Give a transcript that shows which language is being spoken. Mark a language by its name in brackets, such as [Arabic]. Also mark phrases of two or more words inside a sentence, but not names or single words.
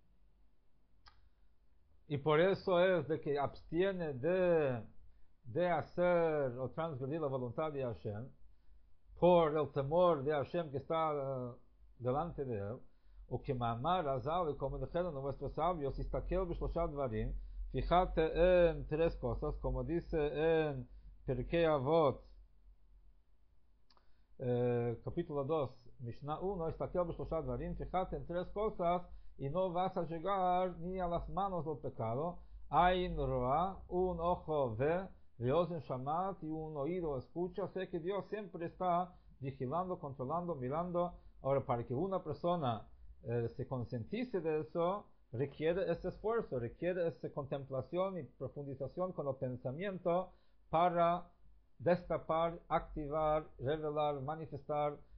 [Spanish] y por eso es de que abstiene de hacer o transgredir la voluntad de Hashem, por el temor de Hashem que está delante de él, o que [Hebrew] מאמר חז"ל, [Spanish] como dijeron nuestros sabios, [Hebrew] הסתכל בשלשה דברים, [Spanish] fíjate en tres cosas, como dice en Pirkei Avot, capítulo 2, Mishnah 1, [Hebrew] הסתכל בשלשה דברים, [Spanish] fíjate en tres cosas, y no vas a llegar ni a las manos del pecado. [Hebrew] עין רואה, [Spanish] un ojo ve, [Hebrew] אוזן שומעת, [Spanish] y un oído escucha. Sé que Dios siempre está vigilando, controlando, mirando. Ahora, para que una persona se concientice de eso, requiere ese esfuerzo, requiere esa contemplación y profundización con el pensamiento para destapar, activar, revelar, manifestar